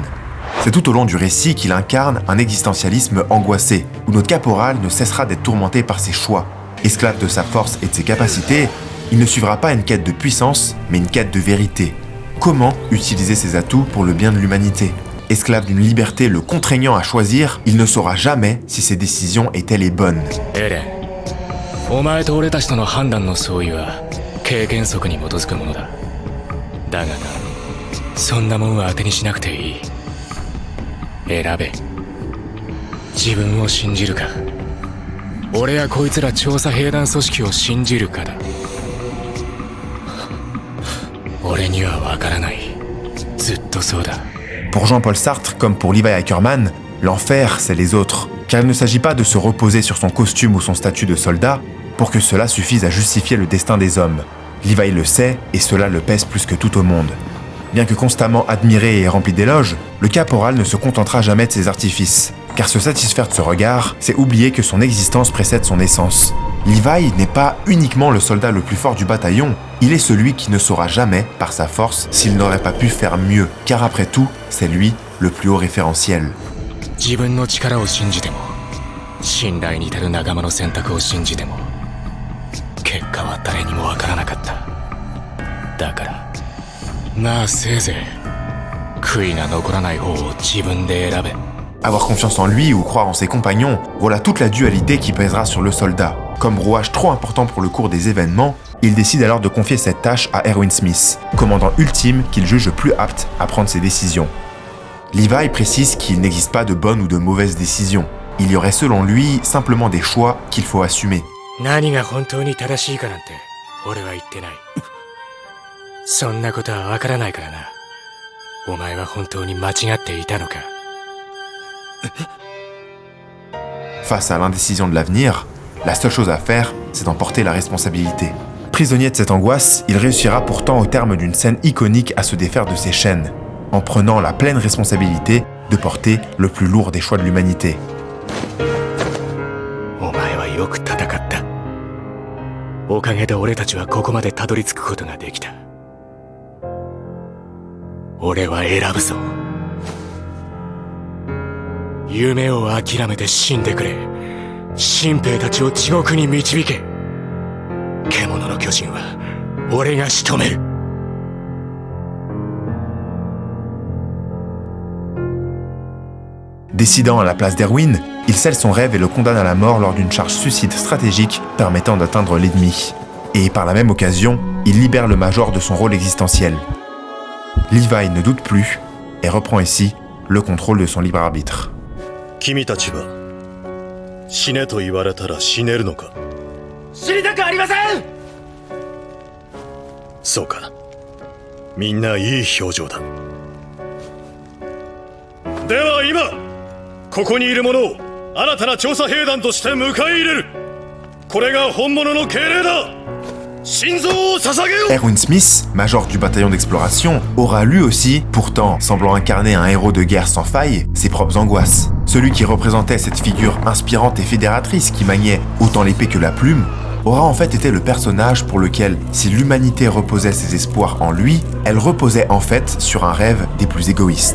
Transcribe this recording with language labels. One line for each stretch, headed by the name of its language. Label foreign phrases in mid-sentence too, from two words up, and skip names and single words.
French: C'est tout au long du récit qu'il incarne un existentialisme angoissé, où notre caporal ne cessera d'être tourmenté par ses choix. Esclave de sa force et de ses capacités, il ne suivra pas une quête de puissance, mais une quête de vérité. Comment utiliser ses atouts pour le bien de l'humanité ? Esclave d'une liberté le contraignant à choisir, il ne saura jamais si ses décisions étaient les bonnes.
Japanese: エレン、お前と俺たちとの判断の相違は経験則に基づくものだ。だがな、そんなもんは当てにしなくていい。選べ。自分を信じるか、俺やこいつら調査兵団組織を信じるかだ。俺には分からない。ずっとそうだ。
French: Pour Jean-Paul Sartre, comme pour Levi Ackerman, l'enfer, c'est les autres. Car il ne s'agit pas de se reposer sur son costume ou son statut de soldat pour que cela suffise à justifier le destin des hommes. Levi le sait, et cela le pèse plus que tout au monde. Bien que constamment admiré et rempli d'éloges, le caporal ne se contentera jamais de ses artifices. Car se satisfaire de ce regard, c'est oublier que son existence précède son essence. Levi n'est pas uniquement le soldat le plus fort du bataillon, il est celui qui ne saura jamais, par sa force, s'il n'aurait pas pu faire mieux, car après tout, c'est lui le plus haut référentiel.
Japanese: 自分の力を信じても、信頼に至る仲間の選択を信じても、結果は誰にもわからなかった。だから、まあせいぜい、悔いが残らない方を自分で選べ。
French: Avoir confiance en lui ou croire en ses compagnons, voilà toute la dualité qui pèsera sur le soldat. Comme rouage trop important pour le cours des événements, il décide alors de confier cette tâche à Erwin Smith, commandant ultime qu'il juge plus apte à prendre ses décisions. Levi précise qu'il n'existe pas de bonnes ou de mauvaises décisions. Il y aurait selon lui simplement des choix qu'il faut assumer.
Japanese: 何が本当に正しいかなんて、俺は言ってない。そんなことはわからないからな。お前は本当に間違っていたのか。
French: Face à l'indécision de l'avenir, la seule chose à faire, c'est d'en porter la responsabilité. Prisonnier de cette angoisse, il réussira pourtant au terme d'une scène iconique à se défaire de ses chaînes, en prenant la pleine responsabilité de porter le plus lourd des choix de l'humanité.
Japanese: お前はよく戦った。おかげで俺たちはここまでたどり着くことができた。俺は選ぶぞ。夢を諦めて死んでくれ。新兵たちを地獄に導け。獣の巨人は俺が仕留める。
French: Décidant à la place d'Erwin, il scelle son rêve et le condamne à la mort lors d'une charge suicide stratégique permettant d'atteindre l'ennemi. Et par la même occasion, il libère le major de son rôle existentiel. Levi ne doute plus et reprend ici le contrôle de son libre arbitre.
Japanese: 君たちは死ねと言われたら死ねるのか。死にたくありません。そうか、みんないい表情だ。では今ここにいる者を新たな調査兵団として迎え入れる。これが本物の敬礼だ。心臓を捧げよう。
French: Erwin Smith, major du bataillon d'exploration, aura lui aussi, pourtant semblant incarner un héros de guerre sans faille, ses propres angoisses. Celui qui représentait cette figure inspirante et fédératrice qui maniait autant l'épée que la plume, aura en fait été le personnage pour lequel, si l'humanité reposait ses espoirs en lui, elle reposait en fait sur un rêve des plus égoïstes.